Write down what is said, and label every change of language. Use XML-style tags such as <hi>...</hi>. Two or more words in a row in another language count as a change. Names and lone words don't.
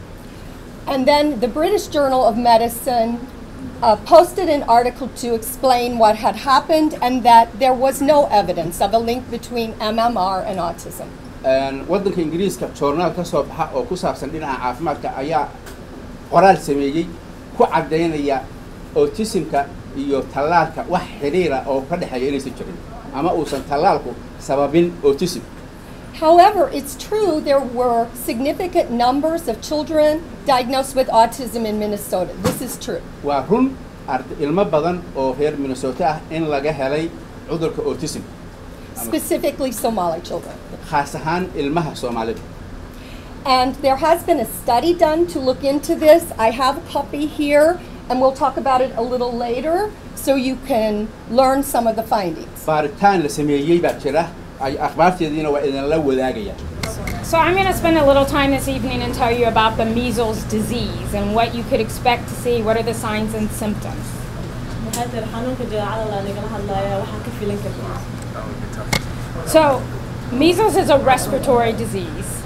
<en>And then the British Journal of Medicine posted an article to explain what had happened and that there was no evidence of a link between MMR and autism.</en> <so>waddanka Ingiriiska joornaal ka soo baxa oo ku saabsan dhinaca caafimaadka ayaa qoraal sameeyay ku cadeynaya autismka iyo talaalka wax xiriir ah oo ka dhaxeeya inaysan jirin ama uusan talaalku sababin autism.</so> <en>However, it's true there were significant numbers of children diagnosed with autism in Minnesota. This is true.</en> <so>waa run ilmo badan oo reer Minnesota ah in laga helay cudurka autism</so> <en>specifically Somali children.</en> <so>khaas ahaan ilmaha Soomaalida.</so> <en>And there has been a study done to look into this. I have a copy here, and we'll talk about it a little later so you can learn some of the findings.</en> <so>baaritaan la sameeyay baa jira ay akhbaarteediina waa idin la wadaagaya.</so> <en>So I'm going to spend a little time this evening and tell you about the measles disease and what you could expect to see. What are the signs and symptoms? So measles is a respiratory disease.</en>